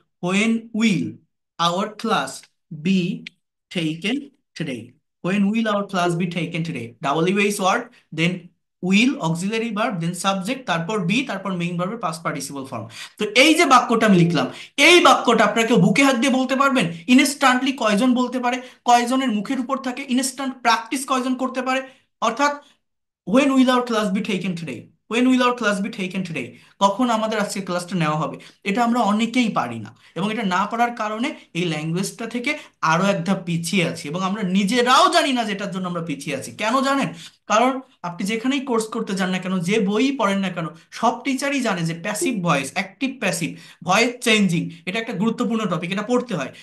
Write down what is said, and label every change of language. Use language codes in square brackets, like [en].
[en] when will our class be taken today, when will our class be taken today, double US word, then will auxiliary verb, then subject, [bn] তারপর B, তারপর main ভার্বের past participle form. তো এই যে বাক্যটা আমি লিখলাম, এই বাক্যটা আপনারা কেউ বুকে হাত দিয়ে বলতে পারবেন? ইনস্ট্যান্টলি কয়জন বলতে পারে? কয়জনের মুখের উপর থাকে? ইনস্ট্যান্ট প্র্যাকটিস কয়জন করতে পারে? অর্থাৎ [en] when will our class be taken today, [bn] when will our class be taken today, কখন আমাদের আজকে ক্লাসটা নেওয়া হবে, এটা আমরা অনেকেই পারি না। এবং এটা না পারার কারণে এই ল্যাঙ্গুয়েজটা থেকে আরো এক ধাপ পিছিয়ে আছি, এবং আমরা নিজেরাও জানি না যেটার জন্য আমরা পিছিয়ে আছি। কেন জানেন? কারণ আপনি যেখানেই কোর্স করতে যান না কেন, যে বই পড়েন না কেন, সব টিচারই জানে যে passive voice, active passive, voice changing, এটা একটা গুরুত্বপূর্ণ টপিক, এটা পড়তে হয়।